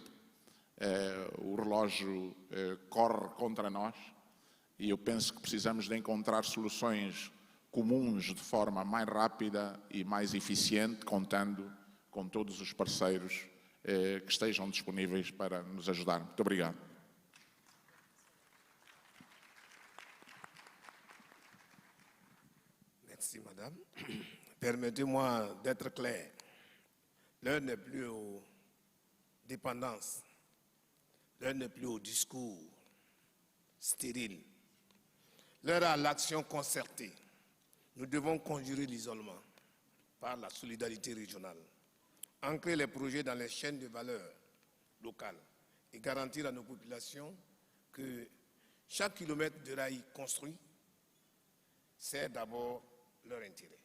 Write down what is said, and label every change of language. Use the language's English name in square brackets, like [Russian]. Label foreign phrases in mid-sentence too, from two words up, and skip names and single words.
[Portuguese] O relógio corre contra nós e eu penso que precisamos de encontrar soluções comuns de forma mais rápida e mais eficiente, contando com todos os parceiros que estejam disponíveis para nos ajudar. Muito obrigado. [French] Merci, madame. Permettez-moi d'être clair. L'heure n'est plus aux dépendances. L'heure n'est plus au discours stérile. L'heure à l'action concertée. Nous devons conjurer l'isolement par la solidarité régionale, ancrer les projets dans les chaînes de valeur locales et garantir à nos populations que chaque kilomètre de rail construit sert d'abord leur intérêt.